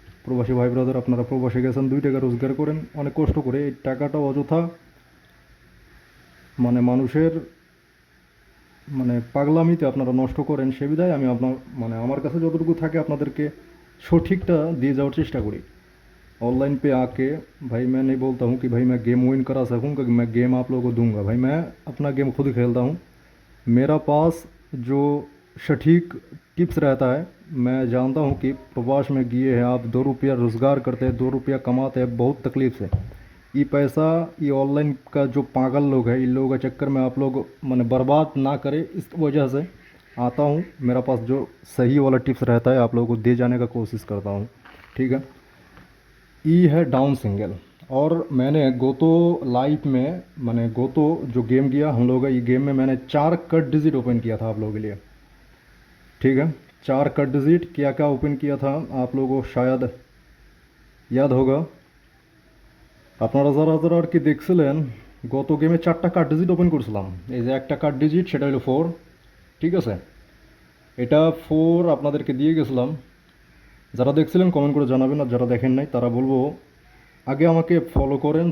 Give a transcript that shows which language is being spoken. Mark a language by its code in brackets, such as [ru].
[bn] প্রবাসী ভাই ব্রাদার, আপনারা প্রবাসে গেছেন 2 টাকা রোজগার করেন অনেক কষ্ট করে, এই টাকাটা অযথা মানুষের পাগলামিতে আপনারা নষ্ট করেন। সে বিধায় আমি আপনার আমার কাছে যতটুকু থাকে আপনাদেরকে সঠিকটা দিয়ে যাওয়ার চেষ্টা करी। [hi] ऑनलाइन पे आके भाई मैं नहीं बोलता हूँ कि भाई मैं गेम विन करा सकूँ, क्योंकि मैं गेम आप लोगों को दूंगा। भाई मैं अपना गेम खुद खेलता हूँ, मेरा पास जो सटीक टिप्स रहता है। मैं जानता हूँ कि प्रवास में गए हैं आप, 2 रुपया रोज़गार करते हैं, 2 रुपया कमाते हैं बहुत तकलीफ़ से। ये पैसा ये ऑनलाइन का जो पागल लोग हैं, इन लोगों के चक्कर में आप लोग बर्बाद ना करें, इस वजह से आता हूँ। मेरा पास जो सही वाला टिप्स रहता है आप लोगों को दे जाने का कोशिश करता हूँ, ठीक है। ई है डाउन सिंगल। और मैंने गोतो लाइफ में गोतो जो गेम किया हम लोग, ये गेम में मैंने 4 कट डिजिट ओपन किया था आप लोगों के लिए, ठीक है। 4 कट डिजिट क्या क्या ओपन किया था आप लोगों को शायद याद होगा। [bn] আপনারা যারা যারা আর কি দেখছিলেন, গত গেমে 4টা কার্ড ডিজিট ওপেন করছিলাম। এই যে একটা কার্ড ডিজিট সেটা হলো 4, ঠিক আছে। এটা 4 আপনাদেরকে দিয়ে গেছিলাম। যারা দেখছিলেন কমেন্ট করে জানাবেন, আর যারা দেখেন নাই তারা বলবো আগে আমাকে ফলো করেন।